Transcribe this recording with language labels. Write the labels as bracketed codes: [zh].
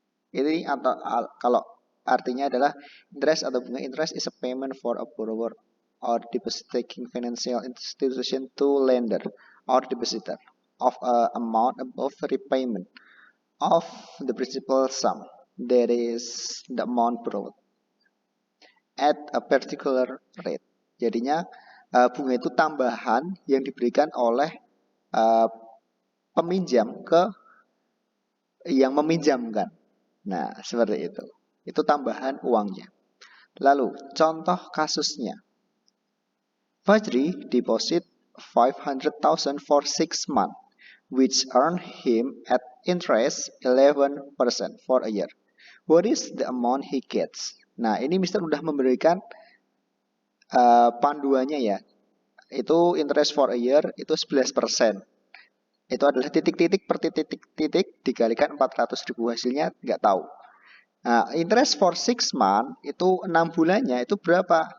[id] Ini atau kalau artinya adalah interest atau bunga. [en] Interest is a payment for a borrower or depositing financial institution to lender or depositor of a amount above repayment of the principal sum, that is the amount borrowed at a particular rate. [id] Jadinya bunga itu tambahan yang diberikan oleh peminjam ke yang meminjamkan. Nah, seperti itu. Itu tambahan uangnya. Lalu, contoh kasusnya. [en] Fajri deposit 500,000 for 6 months, which earned him at interest 11% for a year. What is the amount he gets? [id] Nah, ini Mister udah memberikan panduannya ya. Itu [en] interest for a year [id] itu 11%. Itu adalah titik-titik per titik-titik dikalikan 400.000, hasilnya nggak tahu. Nah, [en] interest for 6 month [id] itu 6 bulannya itu berapa?